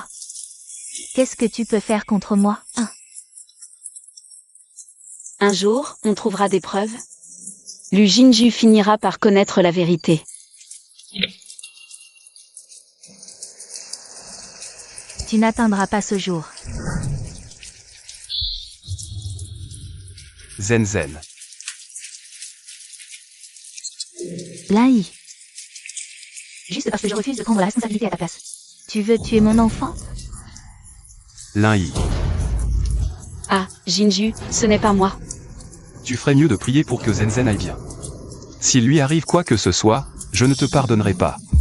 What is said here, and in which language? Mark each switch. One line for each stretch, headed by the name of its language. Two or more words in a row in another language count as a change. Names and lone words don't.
French: Qu'est-ce que tu peux faire contre moi, hein? Un jour, on trouvera des preuves. Lu Jinju finira par connaître la vérité. Tu n'atteindras pas ce jour. Zhenzen. Lin Yi. Juste parce que je refuse de prendre la responsabilité à ta place. Tu veux tuer mon enfant? Lin Yi. Ah, Jinju, ce n'est pas moi. Tu ferais mieux de prier pour que Zhenzen aille bien. S'il lui arrive quoi que ce soit, je ne te pardonnerai pas.